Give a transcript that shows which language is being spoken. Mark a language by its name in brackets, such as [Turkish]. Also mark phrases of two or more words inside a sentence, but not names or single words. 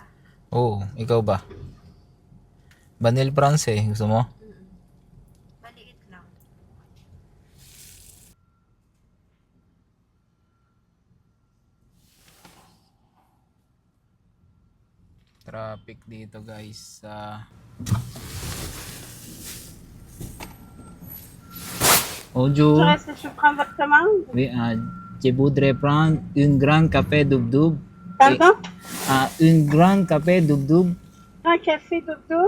[Filipino] Oo, ikaw ba? Vanille France gusto mo? Maliit lang. Traffic dito guys Bonjour. [French] Est-ce que je prends votre commande? Oui, je voudrais prendre une grande café dub-dub. Pardon? Une grande café dub-dub. Un café doudou?